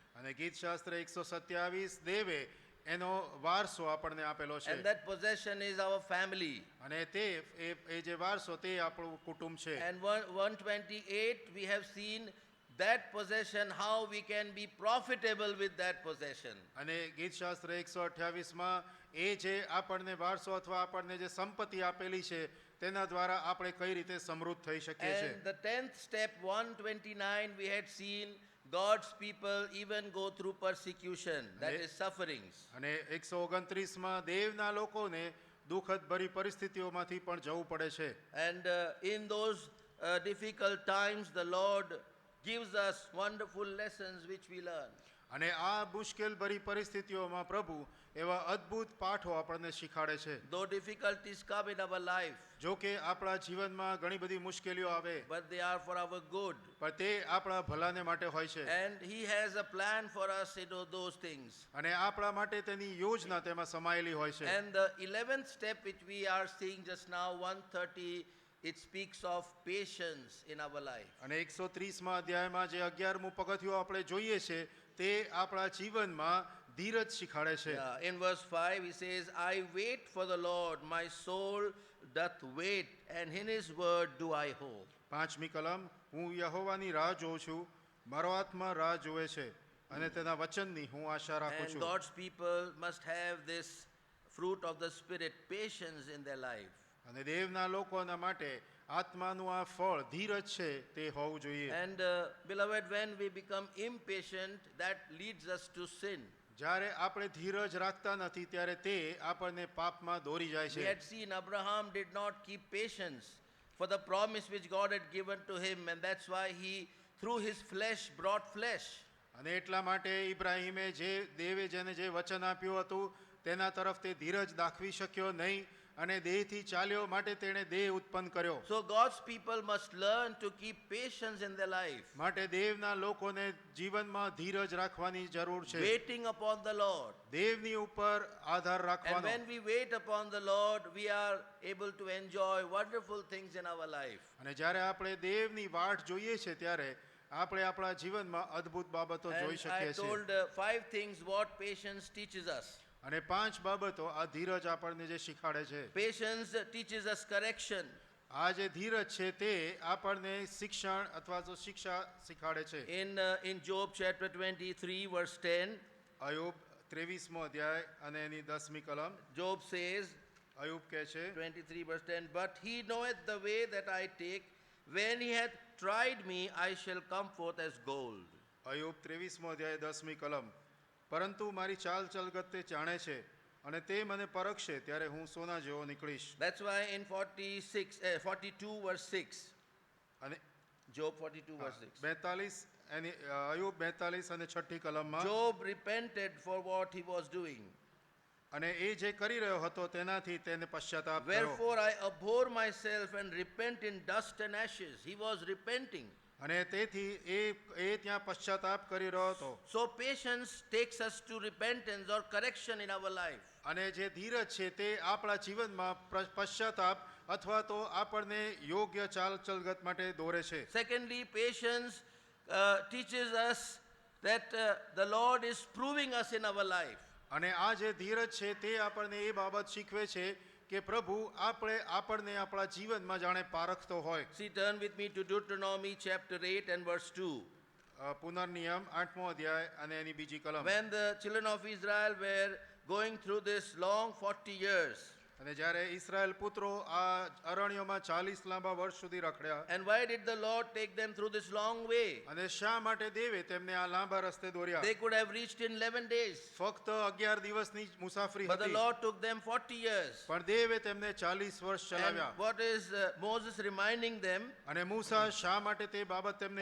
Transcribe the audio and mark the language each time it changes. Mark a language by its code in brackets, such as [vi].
[gu] અને ગીતશાસ્ત્ર 127, દેવે એનો વારસો આપણને આપેલો છે. [en] And that possession is our family. [gu] અને તે એ જે વારસો તે આપણું કુટુંબ છે. [en] And 128, we have seen that possession, how we can be profitable with that possession. [gu] અને ગીતશાસ્ત્ર 128માં એ જે આપણને વારસો અથવા આપણને જે સંપત્તિ આપેલી છે તેના દ્વારા આપણે કઈ રીતે સમૃદ્ધ થઈ શકીએ છીએ. [en] And the 10th step, 129, we had seen God's people even go through persecution, that is sufferings. [gu] અને 129માં દેવના લોકોને દુઃખદ ભરી પરિસ્થિતિઓમાંથી પણ જવું પડે છે. [en] And in those difficult times, the Lord gives us wonderful lessons which we learn. [gu] અને આ મુશ્કેલ ભરી પરિસ્થિતિઓમાં પ્રભુ એવા અદ્ભુત પાઠો આપણને શીખવાડે છે. [en] Though difficulties come in our life, [gu] જો કે આપણા જીવનમાં ઘણી બધી મુશ્કેલીઓ આવે, [en] but they are for our good. [gu] પણ તે આપણા ભલાને માટે હોય છે. [en] And He has a plan for us in those things. [gu] અને આપણા માટે તેની યોજના તેમાં સમાયેલી હોય છે. [en] And the 11th step which we are seeing just now, 130, it speaks of patience in our life. [gu] અને 130મા અધ્યાયમાં જે 11મું પગથિયું આપણે જોઈએ છે તે આપણા જીવનમાં ધીરજ શીખવાડે છે. [en] Yeah, in verse 5 he says, I wait for the Lord, my soul doth wait, and in his word do I hope. [gu] 5મી કલમ, હું યહોવાની રાહ જોઉં છું, મારો આત્મા રાહ જોવે છે અને તેના વચનની હું આશા રાખું [en] And [gu] છું. [en] God's people must have this fruit of the Spirit, patience in their life. [gu] અને દેવના લોકોના માટે આત્માનું આ ફળ ધીરજ છે તે હોવું જોઈએ. [en] And beloved, when we become impatient, that leads us to sin. [gu] જ્યારે આપણે ધીરજ રાખતા નથી ત્યારે તે આપણને પાપમાં દોરી જાય [en] We [gu] છે. [en] had seen Abraham did not keep patience for the promise which God had given to him, and that's why he, through his flesh, brought flesh. [gu] અને એટલા માટે ઇબ્રાહીમે જે દેવે જેને જે વચન આપ્યું હતું તેના તરફ તે ધીરજ દાખવી શક્યો નહીં અને દેહથી ચાલ્યો માટે તેણે દેહ ઉત્પન્ન કર્યો. [en] So God's people must learn to keep patience in their life, [gu] માટે દેવના લોકોને જીવનમાં ધીરજ રાખવાની જરૂર છે. waiting upon the Lord. દેવની ઉપર આધાર [en] And [gu] રાખવાનો. [en] when we wait upon the Lord, we are able to enjoy wonderful things in our life. [gu] અને જ્યારે આપણે દેવની વાટ જોઈએ છે ત્યારે આપણે આપણા જીવનમાં અદ્ભુત બાબતો જોઈ [en] And I [gu] શકીએ છીએ. [en] told 5 things what patience teaches us. [gu] અને 5 બાબતો આ ધીરજ આપણને જે શીખવાડે છે. [en] Patience teaches us correction. [gu] આ જે ધીરજ છે તે આપણને શિક્ષણ અથવા તો શિક્ષા શીખવાડે છે. [en] In Job chapter 23 verse 10, [gu] Ayub 23મો અધ્યાય અને એની 10મી કલમ. [en] Job says, [gu] અયુબ કહે છે [en] 23 verse 10, but he knoweth the way that I take, when he hath tried me, I shall come forth as gold. [gu] Ayub 23મો અધ્યાય 10મી કલમ. પરંતુ મારી ચાલ ચલગત તે જાણે છે અને તે મને પરખશે ત્યારે હું સોના જેવો નીકળીશ. [en] That's why in 42 verse 6, [gu] અને [en] Job 42 verse 6, [gu] 42 એની અયુબ 42 અને 6ઠી કલમમાં [en] Job repented for what he was doing. [gu] અને એ જે કરી રહ્યો હતો તેનાથી તેને પશ્ચાતાપ કર્યો. [en] Wherefore I abhor myself and repent in dust and ashes. He was repenting. [gu] અને તેથી એ ત્યાં પશ્ચાતાપ કરી રહ્યો હતો. [en] So patience takes us to repentance or correction in our life. [gu] અને જે ધીરજ છે તે આપણા જીવનમાં પશ્ચાતાપ અથવા તો આપણને યોગ્ય ચાલ ચલગત માટે દોરે છે. [en] Secondly, patience teaches us that the Lord is proving us in our life. [gu] અને આ જે ધીરજ છે તે આપણને એ બાબત શીખવે છે કે પ્રભુ આપણને આપણા જીવનમાં જાણે પારખતો હોય. [en] See, turn with me to Deuteronomy chapter 8 and verse 2. [gu] પુનર્નિયમ 8મો અધ્યાય અને એની બીજી કલમ. [en] When the children of Israel were going through this long 40 years, [gu] અને જ્યારે ઇસ્રાએલ પુત્રો આ અરણ્યમાં 40 લાંબા વર્ષ સુધી રખડ્યા. [en] and why did the Lord take them through this long way? [gu] અને શા માટે દેવે તેમને આ લાંબા રસ્તે દોર્યા? [en] They could have reached in 11 days. [gu] ફક્ત 11 દિવસની મુસાફરી [en] But the [gu] હતી. [en] Lord took them 40 years. [gu] પણ દેવે તેમને 40 વર્ષ [en] And [gu] ચલાવ્યા. [en] what is Moses reminding them? [gu] અને મૂસા શા માટે તે બાબત તેમને